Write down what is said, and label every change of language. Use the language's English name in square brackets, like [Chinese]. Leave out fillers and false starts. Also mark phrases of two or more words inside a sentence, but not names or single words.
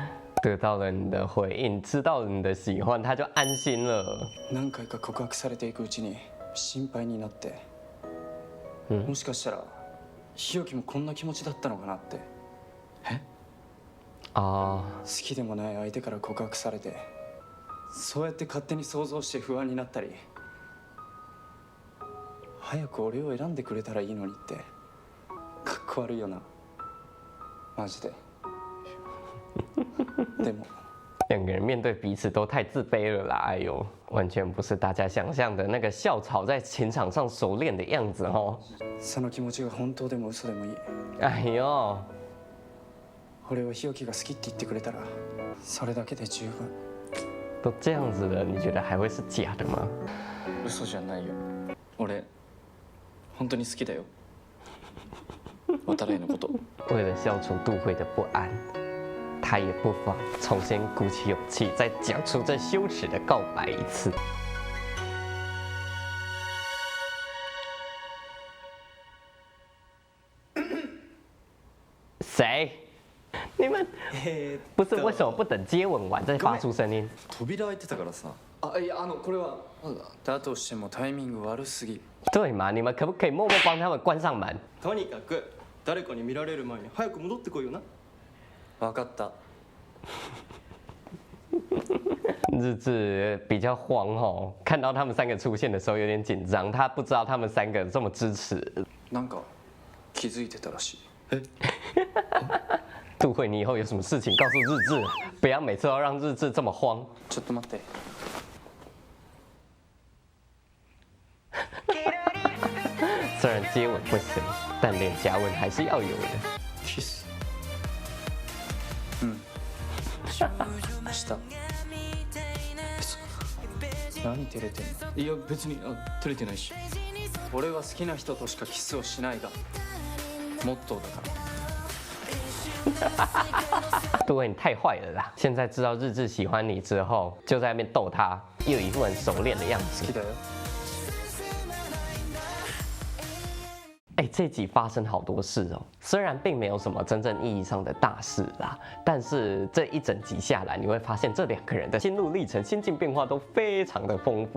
[Chinese] 得到了你的回应，知道了你的喜欢，他就安心了。 [Japanese] 何回か告白されていくうちに心配になって、もしかしたら日置もこんな気持ちだったのかなって。 [Chinese] 啊， [Japanese] 好きでもない相手から告白されて、そうやって勝手に想像して不安になったり、早く俺を選んでくれたらいいのにってかっこ悪いよな、マジで。でも [Chinese] 两个人面对彼此都太自卑了啦！哎呦，完全不是大家想象的那个校草在情场上熟练的样子哦。 [Japanese] その気持ちが本当でも嘘でもいい。 [Chinese] 哎呦， [Japanese] 俺は日置が好きって言ってくれたらそれだけで十分。 [Chinese] 都这样子了，你觉得还会是假的吗？ [Japanese] 嘘じゃないよ。俺本当に好きだよ。渡来のこと。 [Chinese] 为了消除杜慧的不安，他也不妨重新鼓起勇气，再讲出这羞耻的告白一次。谁？你们不是为什么不等接吻完再发出声音？ [Japanese] 扉開いてたからさ。あ、いや、これはだとしてもタイミング悪すぎ。 [Chinese] 对嘛？你们可不可以默默帮他们关上门？ [Japanese] とにかく誰かに見られる前に早く戻ってこいよな。分かった。 [Chinese] 日志比较慌哦，看到他们三个出现的时候有点紧张，他不知道他们三个这么支持。 [Japanese] なんか気づいてたらしい。 [Chinese] 杜慧，你以后有什么事情告诉日志，不要每次都让日志这么慌。 [Japanese] ちょっと待って。 [Chinese] 虽然接吻不行，但脸颊吻还是要有的。 [Japanese] キス。うん。した。何照れてんの？いや別に照れてないし。俺は好きな人としかキスをしないがモットーだから。 [Chinese] 杜慧，你太坏了啦！现在知道日志喜欢你之后，就在那边逗他，又一副很熟练的样子。 [Japanese] 好きだよ。 [Chinese] 哎，这集发生好多事哦，虽然并没有什么真正意义上的大事啦，但是这一整集下来，你会发现这两个人的心路历程、心境变化都非常的丰富。